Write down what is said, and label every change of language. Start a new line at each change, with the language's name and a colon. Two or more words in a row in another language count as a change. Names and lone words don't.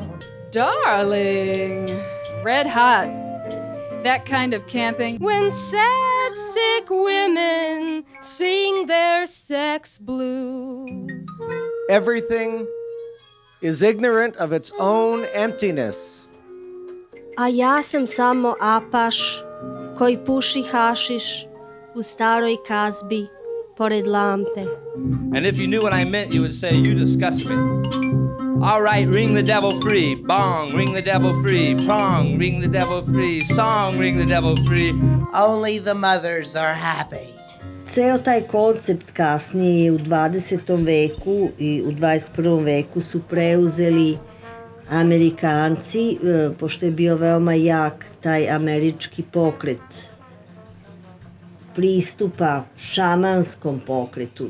English: Darling, red hot. That kind of camping. When sad, sick women sing their sex blues. Everything is ignorant of its own emptiness.
Serbian: A ja sam samo apaš koji puši hašiš u staroj kazbi pored lampe.
English: And if you knew what I meant, you would say, you disgust me. All right, ring the devil free. Bong, ring the devil free. Prong, ring the devil free. Song, ring the devil free. Only the mothers are happy.
Serbian: Ceo taj koncept kasnije u 20. veku i u 21. veku su preuzeli Amerikanci, pošto je bio veoma jak taj američki pokret pristupa šamanskom pokretu.